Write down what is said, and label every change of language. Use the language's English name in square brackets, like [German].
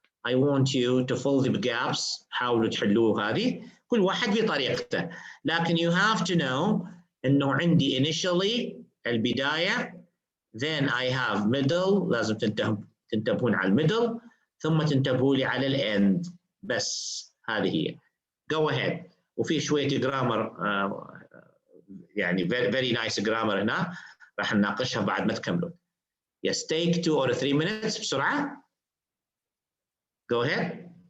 [English] I want you to fill the gaps. [Arabic] حاولوا تحلوا هذه كل واحد بطريقته. لكن you have to know إنه عندي initially البداية، then I have middle. لازم تنتبهون على الميدل، ثم تنتبهوا لي على الend. بس هذه هي. Go ahead. وفي شوية جرامر يعني very nice grammar هنا راح نناقشها بعد ما تكملون. [English] Yes, take 2 or 3 minutes بسرعة. Go ahead.